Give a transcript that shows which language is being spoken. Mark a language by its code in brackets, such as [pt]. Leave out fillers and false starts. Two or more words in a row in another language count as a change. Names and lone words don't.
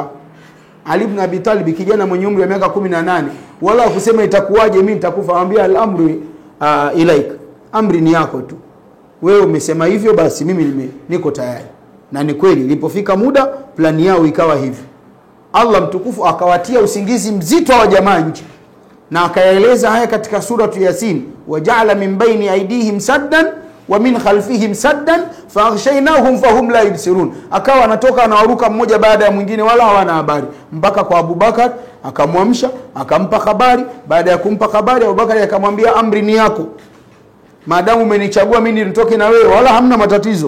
[sw] Ali ibn Abi Talib kijana mwenye umri wa miaka 18, wala kusema itakuwaje mimi nitakufa, anambia [ar] الأمر إليك, [sw] amri ni yako tu, wewe umesema hivyo, basi mimi niko tayari. Na ni kweli ilipofika muda plani yao ikawa hivi. Allah mtukufu akawatia usingizi mzito wa jamaa nje, na akaeleza haya katika suratu Yasin, [ar] وجعل من بين أيديهم سدا ومن خلفهم سدا فأغشيناهم فهم لا يبصرون. [sw] Akawa anatoka anawaruka mmoja baada ya mwingine, wala hawana habari, mpaka kwa Abubakar akamwamsha, akampa habari. Baada ya kumpa habari, Abubakar akamwambia, amri ni yako, maadamu umenichagua mimi nitoke na wewe, wala hamna matatizo.